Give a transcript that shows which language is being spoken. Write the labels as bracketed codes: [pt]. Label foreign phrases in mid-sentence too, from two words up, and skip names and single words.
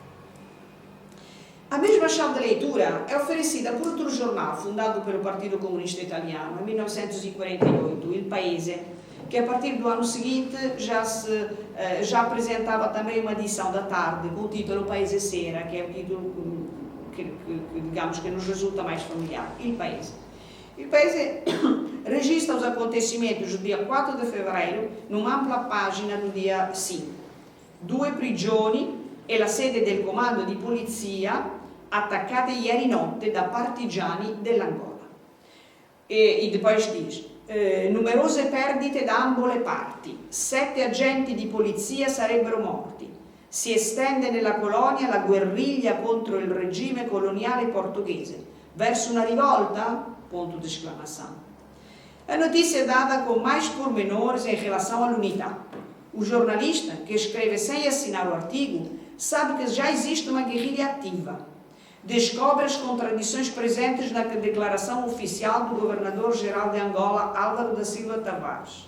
[pt] A mesma chave de leitura é oferecida por outro jornal fundado pelo Partido Comunista Italiano em 1948, Il Paese, que a partir do ano seguinte já apresentava também uma edição da tarde com o título Paese Sera, que é o título que digamos que nos resulta mais familiar, Il Paese. Il Paese registra os acontecimentos do dia 4 de fevereiro numa ampla página do dia 5. [it] 2 prigioni e la sede del comando di polizia attaccate ieri notte da partigiani dell'Angola. [pt] E depois diz, [it] numerose perdite da ambo le parti, 7 agenti di polizia sarebbero morti, si estende nella colonia la guerriglia contro il regime coloniale portoghese, verso una rivolta? [pt] Ponto de exclamação. A notícia é dada com mais pormenores em relação à L'Unità. O jornalista, que escreve sem assinar o artigo, sabe que já existe uma guerrilha ativa. Descobre as contradições presentes na declaração oficial do governador-geral de Angola, Álvaro da Silva Tavares.